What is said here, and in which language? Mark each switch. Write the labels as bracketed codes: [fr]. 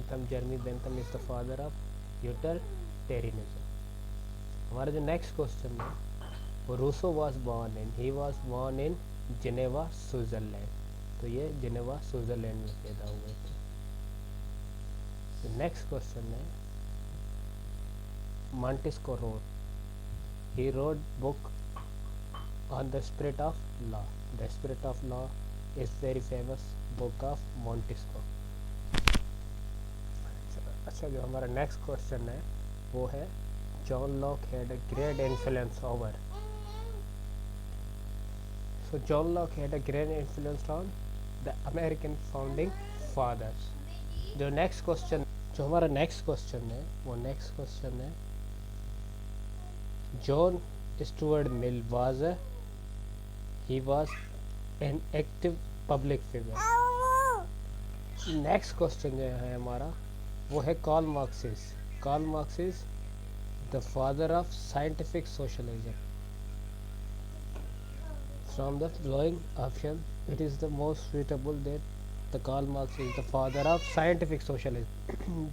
[en] Jeremy Bentham is the father of utilitarianism. [ur] ہمارا جو next question ہے وہ Rousseau [en] was born in [ur] Geneva Switzerland. تو یہ جنیوا سوئٹزرلینڈ میں پیدا ہوئے تھے. [en] Next question ہے Montesquieu wrote. He wrote book on the Spirit of Law. The Spirit of Law is very famous book of Montesquieu. [ur] اچھا جو ہمارا نیکسٹ کوشچن ہے وہ ہے John Locke [en] Had a great influence over. So John Locke had a great influence on the American founding fathers. [ur] جو next question جو ہمارا next question ہے وہ نیکسٹ کوشچن ہے جان اسٹوارٹ مل [en] he was an active public figure. [ur] Next question جو ہے ہمارا وہ ہے Karl Marx. [en] Karl Marx is the father of scientific socialism. From the following option, it is the most suitable that the Karl Marx is the father of scientific socialism.